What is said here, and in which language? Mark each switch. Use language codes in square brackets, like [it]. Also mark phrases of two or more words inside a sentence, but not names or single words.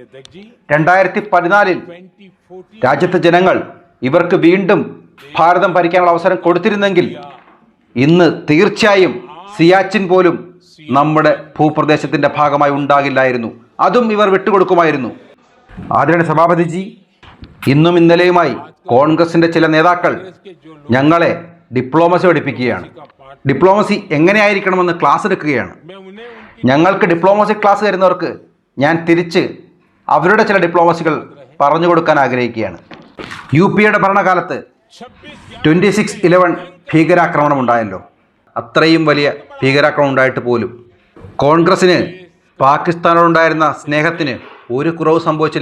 [ml] 2014 രാജ്യത്തെ ജനങ്ങൾ ഇവർക്ക് വീണ്ടും ഭാരതം ഭരിക്കാനുള്ള അവസരം കൊടുത്തിരുന്നെങ്കിൽ ഇന്ന് തീർച്ചയായും സിയാച്ചിൻ പോലും നമ്മുടെ ഭൂപ്രദേശത്തിന്റെ ഭാഗമായി ഉണ്ടാകില്ലായിരുന്നു. അതും ഇവർ വിട്ടുകൊടുക്കുമായിരുന്നു. ആദരണീയ സഭാപതിജി, ഇന്നും ഇന്നലെയുമായി കോൺഗ്രസിന്റെ ചില നേതാക്കൾ ഞങ്ങളെ ഡിപ്ലോമസി പഠിപ്പിക്കുകയാണ്. ഡിപ്ലോമസി എങ്ങനെയായിരിക്കണമെന്ന് ക്ലാസ് എടുക്കുകയാണ്. [hi] मैं उन्हें उनकी [ml] ഞങ്ങൾക്ക് ഡിപ്ലോമസി ക്ലാസ് തരുന്നവർക്ക് ഞാൻ തിരിച്ച് അവരുടെ ചില ഡിപ്ലോമസികൾ പറഞ്ഞു കൊടുക്കാൻ ആഗ്രഹിക്കുകയാണ്. UPയുടെ ഭരണകാലത്ത് 26/11 ഭീകരാക്രമണം ഉണ്ടായല്ലോ. അത്രയും വലിയ ഭീകരാക്രമണം ഉണ്ടായിട്ട് പോലും കോൺഗ്രസിന് പാകിസ്ഥാനോടുണ്ടായിരുന്ന സ്നേഹത്തിന് ഒരു കുറവ് സംഭവിച്ചില്ല.